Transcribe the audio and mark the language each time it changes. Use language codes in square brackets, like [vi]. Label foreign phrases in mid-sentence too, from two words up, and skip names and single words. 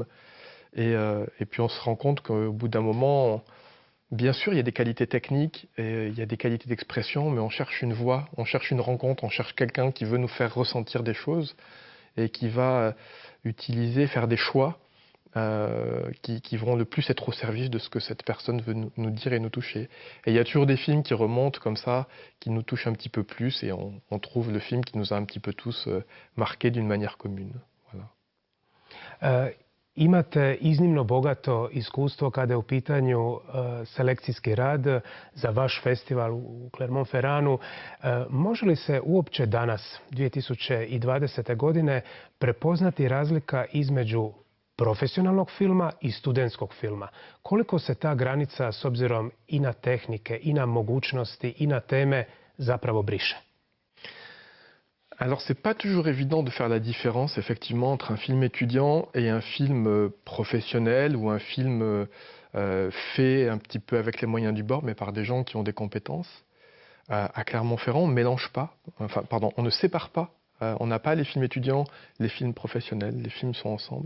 [fr] Et puis on se rend compte qu'au bout d'un moment, bien sûr, il y a des qualités techniques et il y a des qualités d'expression, mais on cherche une voix, on cherche une rencontre, on cherche quelqu'un qui veut nous faire ressentir des choses et qui va faire des choix qui vont le plus être au service de ce que cette personne veut nous dire et nous toucher. Et il y a toujours des films qui remontent comme ça, qui nous touchent un petit peu plus, et on trouve le film qui nous a un petit peu tous marqués d'une manière commune. Voilà. [hr] Imate iznimno bogato iskustvo kada je u pitanju selekcijski rad za vaš festival u Clermont-Ferranu. Može li se uopće danas, 2020. godine, prepoznati razlika između profesionalnog filma i studentskog filma? Koliko se ta granica s obzirom i na tehnike, i na mogućnosti, i na teme zapravo briše? [fr] Alors c'est pas toujours évident de faire la différence effectivement entre un film étudiant et un film professionnel ou un film fait un petit peu avec les moyens du bord mais par des gens qui ont des compétences. À Clermont-Ferrand, on ne mélange pas, on ne sépare pas On n'a pas les films étudiants, les films professionnels, les films sont ensemble.